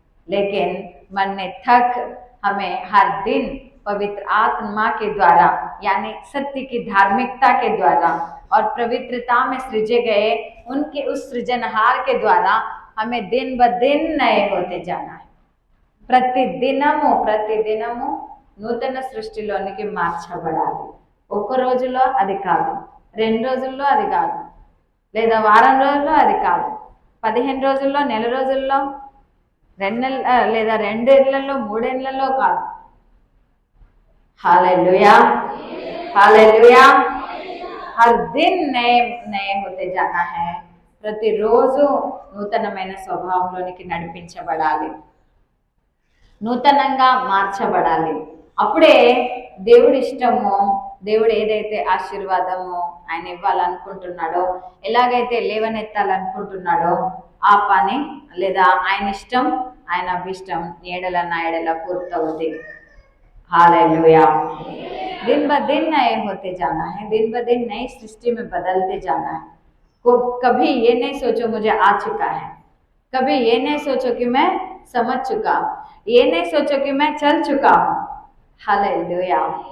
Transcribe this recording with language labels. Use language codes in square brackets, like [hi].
[hi] लेकिन मन में थक हमें हर दिन पवित्र आत्मा के द्वारा, यानी सत्य की धार्मिकता के द्वारा और पवित्रता में सृजे गए उनके उस सृजनहार के द्वारा हमें दिन ब दिन नए होते जाना है। [te] ప్రతిదినము నూతన సృష్టిలోనికి మార్చబడాలి। ఒక్క రోజులో అది కాదు, 2 రోజుల్లో అది కాదు, లేదా వారం రోజుల్లో అది కాదు, 15 రోజుల్లో, నెల రోజుల్లో, 2 నెలలు లేదా 2 ఏళ్లలో, 3 ఏళ్లలో కాదు। [hi] Hallelujah, hallelujah. हर दिन नए होते जाना है। [te] ప్రతిరోజు నూతనమైన స్వభావంలోనికి నడిపించబడాలి, నూతనంగా మార్చబడాలి। అప్పుడే దేవుడి ఇష్టము, దేవుడు ఏదైతే ఆశీర్వాదము ఆయన ఇవ్వాలనుకుంటున్నాడో, ఎలాగైతే లేవనెత్తాలనుకుంటున్నాడో ఆ పని లేదా ఆయన ఇష్టం, ఆయన అభిష్టం నా ఎడల పూర్తవుతుంది। [hi] हालेलुया। दिन ब दिन नए होते जाना है, दिन ब दिन नई सृष्टि में बदलते जाना है। कभी ये नहीं सोचो मुझे आ चुका है, कभी ये नहीं सोचो कि मैं समझ चुका हूँ, ये नहीं सोचो कि मैं चल चुका हूँ। हालेलुया।